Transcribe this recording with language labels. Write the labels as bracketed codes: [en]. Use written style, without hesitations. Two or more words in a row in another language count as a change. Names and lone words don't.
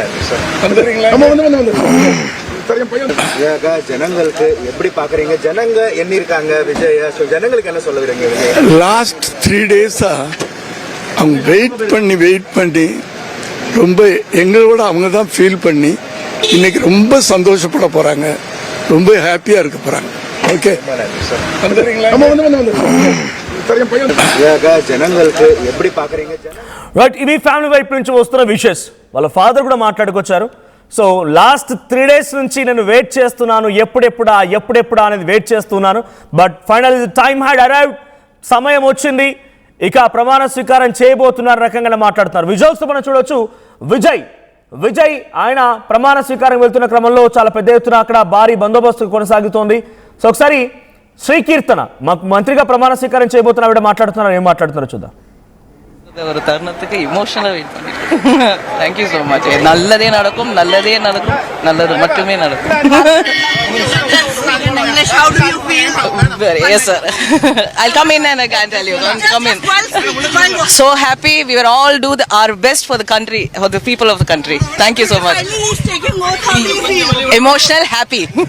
[ta] ஜனங்களுக்கு எப்படி பாக்குறீங்க? ஜனங்க என்ன இருக்காங்க விஜய்? ஜனங்களுக்கு என்ன சொல்ல வரீங்க? [en] last 3 days [ta] அவங்க வெயிட் பண்ணி ரொம்ப எங்களோட அவங்க தான் ஃபீல் பண்ணி இன்னைக்கு ரொம்ப சந்தோஷப்பட போறாங்க, ரொம்ப ஹாப்பியா இருக்க போறாங்க. [te] ఓకే, [ta] ஜனங்களுக்கு எப்படி பாக்குறீங்க [te] రైట్. ఇవి ఫ్యామిలీ వైపు నుంచి వస్తున్న విషెస్. వాళ్ళ ఫాదర్ కూడా మాట్లాడుకొచ్చారు. సో [en] last 3 days [te] నుంచి నేను వెయిట్ చేస్తున్నాను, ఎప్పుడెప్పుడా అనేది వెయిట్ చేస్తున్నాను. [en] but final time had arrived, [te] సమయం వచ్చింది, ఇక ప్రమాణ స్వీకారం చేయబోతున్నారు రకంగా మాట్లాడుతున్నారు. విజువల్స్ మనం చూడొచ్చు. విజయ్ ఆయన ప్రమాణ స్వీకారం వెళ్తున్న క్రమంలో చాలా పెద్ద ఎత్తున అక్కడ భారీ బందోబస్తు కొనసాగుతోంది. సో ఒకసారి శ్రీకీర్తన మంత్రిగా ప్రమాణ స్వీకారం చేయబోతున్న ఆవిడ మాట్లాడుతున్నారు. ఏం మాట్లాడుతున్నారో చూద్దాం. [ta] ஒரு தருணத்துக்கு இமோஷனலாக வெயிட் பண்ணிட்டு [en] thank you so much. [ta] நல்லதே நடக்கும், நல்லது மட்டுமே நடக்கும். [en] How do you feel? Yes sir. I'll come in and I can tell you. Come in. So happy. We will all do our best for the country, for the people of the country. Thank you so much. He's taking more. How do you feel? Emotional, happy.